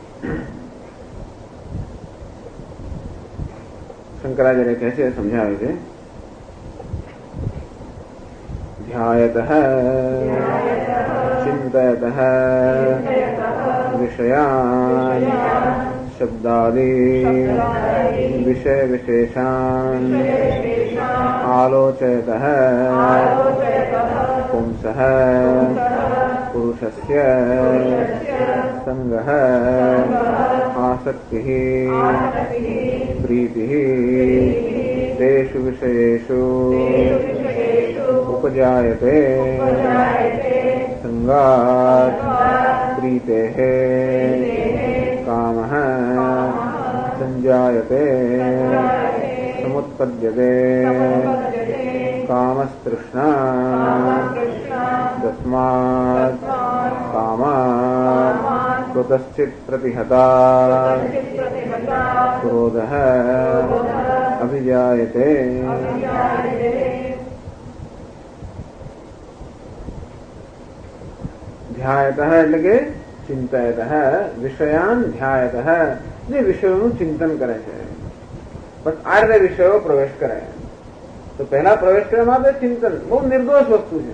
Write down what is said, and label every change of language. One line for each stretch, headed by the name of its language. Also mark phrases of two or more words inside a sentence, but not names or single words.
Gujarati: શંકરાચાર્ય કહે છે, સમજાવે છે,
Sanskrit: ધ્યાયતઃ ચિંતયતઃ વિષયાન શબ્દાદિ વિષય વિશેષાન આલોચયતઃ પુંસઃ પુરુષસ્ય સંગઃ આસક્તિઃ પ્રીતિઃ તેષુ વિષયેષુ उपजायते संगात् प्रीतेः कामः संजायते समुत्पद्यते कामस्तृष्णा तस्मात् कामात् कुतश्चित् प्रतिहता क्रोधः अभिजायते.
Gujarati: ધ્યાયતઃ એટલે કે
Sanskrit: ચિંતયતઃ વિષયાન ધ્યાયતઃ,
Gujarati: જે વિષયોનું ચિંતન કરે છે. બસ આ રીતે વિષયો પ્રવેશ કરે. તો પહેલા પ્રવેશ કરવા માટે ચિંતન બહુ નિર્દોષ વસ્તુ છે.